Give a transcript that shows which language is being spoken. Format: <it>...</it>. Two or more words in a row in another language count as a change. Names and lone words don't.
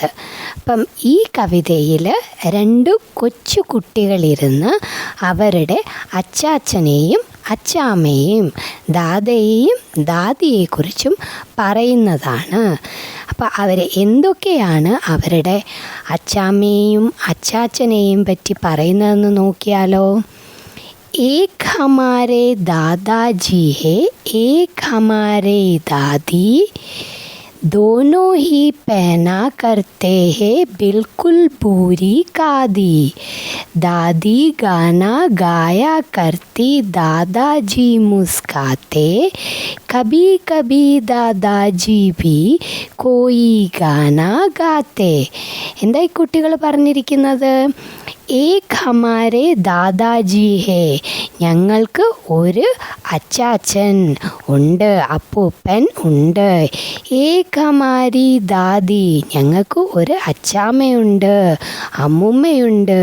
<ml>അപ്പം ഈ കവിതയിൽ 2 കൊച്ചു കുട്ടികളിരുന്ന് അവരുടെ അച്ചാച്ചനെയും അച്ചാമ്മയെയും ദാദയെയും ദാദിയെക്കുറിച്ചും പറയുന്നതാണ്. അപ്പോൾ അവർ എന്തൊക്കെയാണ് അവരുടെ അച്ചാമ്മയെയും അച്ചാച്ചനെയും പറ്റി പറയുന്നതെന്ന് നോക്കിയാലോ.</ml> <hi>एक हमारे दादाजी है, एक हमारे दादी, दोनों ही पहना करते हैं बिल्कुल पूरी कादी. दादी गाना गाया करती, दादाजी मुस्काते, कभी कभी दादाजी भी कोई गाना गाते.</hi> <ml>എന്തായി കുട്ടികൾ പറഞ്ഞിരിക്കുന്നത്?</ml> <hi>एक हमारे दादाजी है,</hi> <ml>ഞങ്ങൾക്ക് ഒരു അച്ചാച്ചൻ ഉണ്ട്, അപ്പൂപ്പൻ ഉണ്ട്.</ml> <hi>एक हमारी दादी,</hi> <ml>ഞങ്ങൾക്ക് ഒരു അച്ചാമ്മയുണ്ട്, അമ്മുമ്മയുണ്ട്.</ml>